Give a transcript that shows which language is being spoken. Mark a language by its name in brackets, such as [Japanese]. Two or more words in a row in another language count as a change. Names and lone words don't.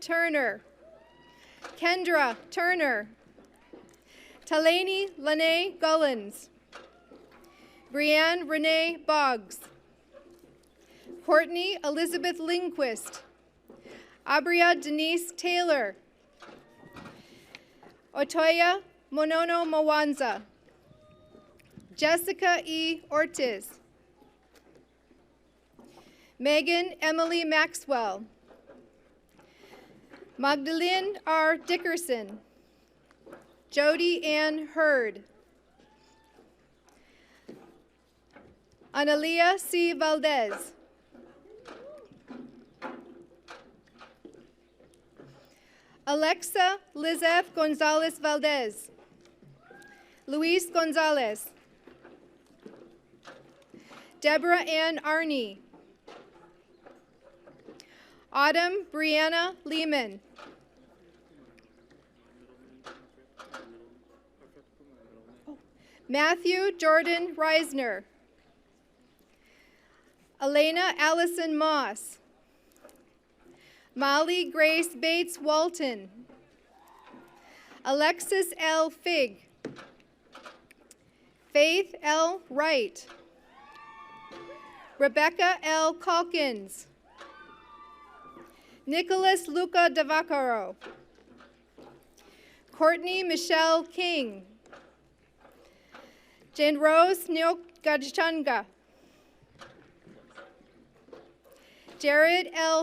[English] Turner, Kendra Turner, Talani Lene Gullins, Brianne Renee Boggs, Courtney Elizabeth Lindquist, Abria Denise Taylor, Otoya Monono Mwanza, Jessica E. Ortiz, Megan Emily Maxwell, Magdalene R. Dickerson, Jody Ann Hurd, Analia C. Valdez, Alexa Lizeth Gonzalez Valdez, Luis Gonzalez, Deborah Ann Arney, Autumn Brianna Lehman, Matthew Jordan Reisner, Elena Allison Moss, Molly Grace Bates Walton, Alexis L. Fig, Faith L. Wright, Rebecca L. Calkins, Nicholas Luca Davacaro, Courtney Michelle King, Jen Rose Nyok Gajchanga, Jared L.